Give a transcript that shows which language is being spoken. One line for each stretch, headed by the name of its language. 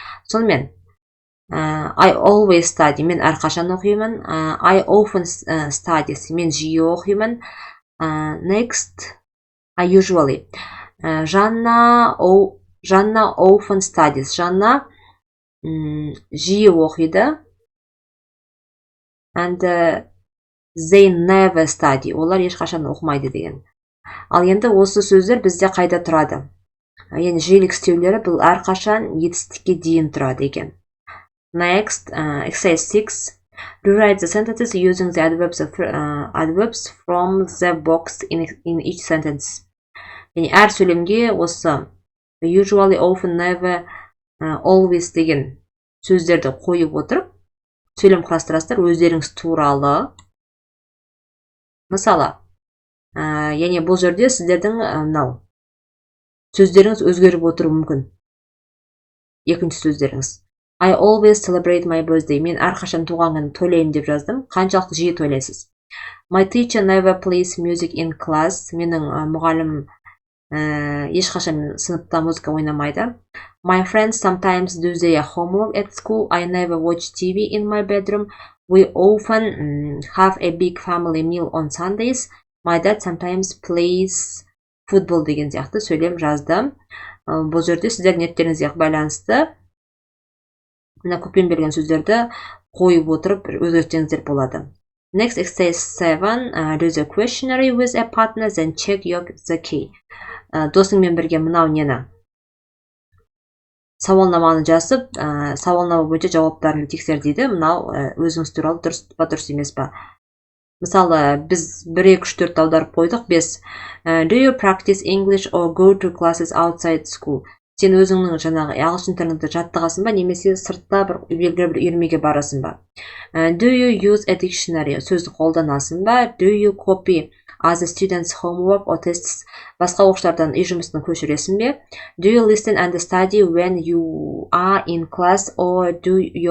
Kazakh: Сонымен,
English: I always study,
Kazakh: мен әрқашан оқимын.
English: I often studies,
Kazakh: мен жиі оқимын.
English: Next, I usually. Жанна often studies.
Kazakh: Жанна жиі оқиды.
English: And they never study.
Kazakh: Олар ешқашан оқымайды деген. Ал енді осы сөздер бізде қайда тұрады? Яғни жиілік істеулері бұл әрқашан етістікке дейін тұрады екен.
English: Next, exercise 6. Rewrite the sentences using the adverbs from the box in each sentence.
Kazakh: Яғни әр сөйлемге осы usually, often, never, always деген сөздерді қойып отырып, сөйлем құрастырасыздар өздеріңіз туралы. Мысалы, яғни бұл жерде сіздердің сөздеріңіз өзгеріп отыруы мүмкін. Екінші сөздеріңіз.
English: I always celebrate my birthday.
Kazakh: Мен әрқашан туған күнімді тойлаймын деп жаздым. Қаншалықты жиі тойлайсыз?
English: My teacher never plays music in class.
Kazakh: Менің мұғалім ешқашан сыныпта музыка ойнамайды.
English: My friends sometimes do their homework at school. I never watch TV in my bedroom. We often have a big family meal on Sundays. My dad sometimes plays football
Kazakh: деген сияқты сөйлем жаздым. Бұл жерде сіздер ниеттеріңізге байланысты мына көппен берген сөздерді қойып отырып өзгертсеңіздер болады.
English: Next, exercise 7. Do the questionnaire with a partner, then check the key.
Kazakh: Досыңмен бірге мынау нені? Сауалнаманы жазып, сауалнама бойынша жауаптарын тексер дейді. Мынау өзіңіз туралы дұрыс па, дұрыс емес па? Мысалы, біз 1, 2, 3, 4 аударып қойдық. 5.
English: Do you practice English or go to classes outside school?
Kazakh: Сен өзіңнің жаңағы ағылшын тіліңді жаттығасың ба, немесе сыртта белгілі бір үйірмеге барасың ба?
English: Do you use a dictionary?
Kazakh: Сөзді қолданасың ба?
English: Do you copy other students' homework or tests?
Kazakh: Басқа оқушылардан үй жұмысын көшіресің бе?
English: Do you listen and study when you are in class, or do you talk and play with your friends?